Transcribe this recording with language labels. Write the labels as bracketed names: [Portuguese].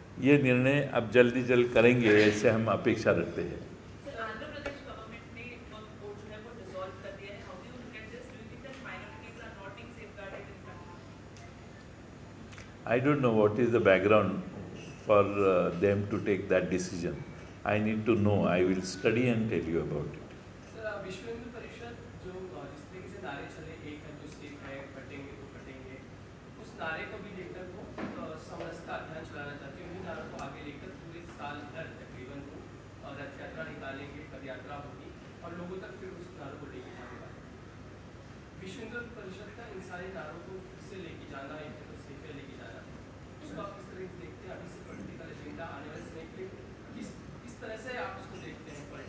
[Hindi] ये निर्णय अब जल्दी करेंगे ऐसे हम अपेक्षा रखते हैं. आंध्र प्रदेश गवर्नमेंट ने वक्फ बोर्ड जो है वो डिसॉल्व कर दिया है. [English] How do you look at this? Do you think that minorities are not being safeguarded in country? I don't know what is the background for them to take that decision. I need to know. I will study and tell you about it. [Hindi] Sir विश्व हिंदू परिषद जो जिस तरीके से नारे चले एक है तो एक है कटेंगे तो कटेंगे उस नारे को भी लेकर वो समरसता अभियान चलाना चाहते हैं उन्हीं नारों को आगे लेकर पूरे साल भर तकरीबन वो रथ यात्रा निकालेंगे पद यात्रा होगी और लोगों तक फिर उस नारों को लेके जाने वाले विश्व हिंदू परिषद का इन सारे नारों को फिर से लेके जाना एक तो सेफे लेके जाना उसको आप किस तरह से देखते हैं अभी से पॉलिटिकल एजेंडा आने वाले समय के लिए किस तरह से आप उसको देखते हैं